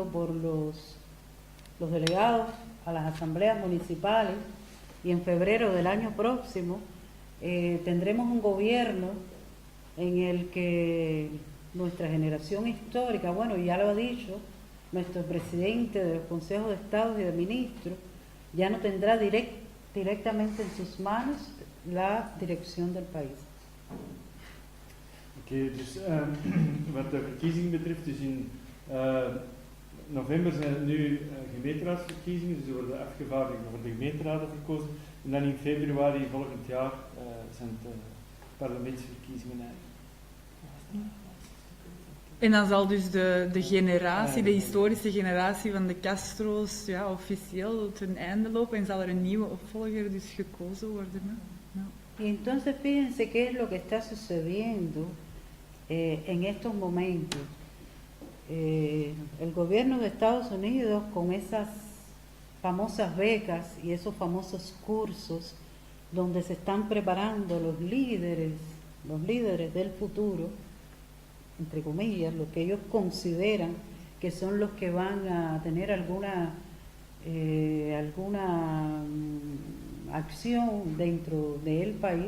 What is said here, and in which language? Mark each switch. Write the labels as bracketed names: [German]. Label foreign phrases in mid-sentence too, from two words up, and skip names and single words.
[Spanish] por los delegados a las asambleas municipales, y en febrero del año próximo tendremos un gobierno en el que nuestra generación histórica, bueno, ya lo ha dicho, nuestro presidente de los consejos de Estado y de ministros, ya no tendrá directamente en sus manos la dirección del país. [Dutch] Oké, dus wat de verkiezingen betreft, dus in november zijn het nu gemeenteraadsverkiezingen, dus er worden afgevaardigden voor de gemeenteraden gekozen. En dan in februari volgend jaar zijn het parlementsverkiezingen eigenlijk. En dan zal dus de generatie, de historische generatie van de Castro's, ja, officieel ten einde lopen en zal er een nieuwe opvolger dus gekozen worden. Hè? Ja. [Spanish] Y entonces fíjense qué es lo que está sucediendo en estos momentos. El gobierno de Estados Unidos, con esas famosas becas y esos famosos cursos donde se están preparando los líderes del futuro, entre comillas, lo que ellos consideran que son los que van a tener alguna acción dentro del país.